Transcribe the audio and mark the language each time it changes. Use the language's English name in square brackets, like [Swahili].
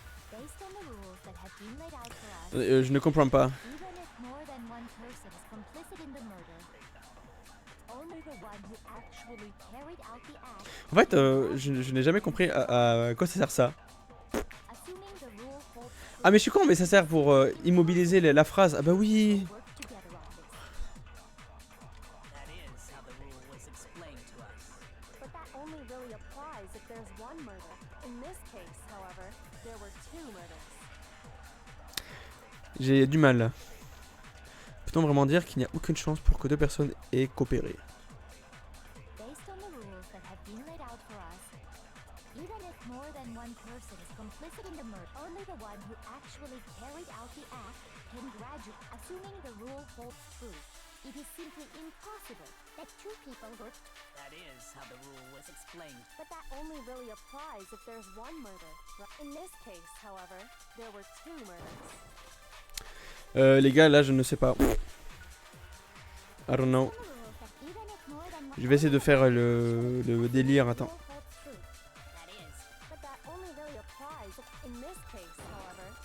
[English] Based on the rules that have been laid out for us, [French] Je ne comprends pas. [English] even if more than one person is complicit in the murder, only the one who actually carried out the act, [French] En fait, je n'ai jamais compris à quoi ça sert ça. [English] assuming the rule holds [French] Ah mais je suis con, mais ça sert pour immobiliser la phrase. Ah bah oui. [English] work together on this. That is how the rule was explained to us. But that only really applies if there's one murder. In this case, however, there were two murders. [French] J'ai du mal. Peut-on vraiment dire qu'il n'y a aucune chance pour que deux personnes aient coopéré? [English] Based on the rules that have been laid out for us, even if more than one person is complicit in the murder, only the one who actually carried out the act can graduate. Assuming the rule holds true, it is simply impossible that two people worked. That is how the rule was explained. But that only really applies if there's one murder. In this case, however, there were two murders. [French] Les gars, là je ne sais pas. [English] I don't know. The rules that even if more than one [French] Je vais essayer de faire le délire. Attends. [English] rule holds true, That is. But that only really applies if, in this case, however,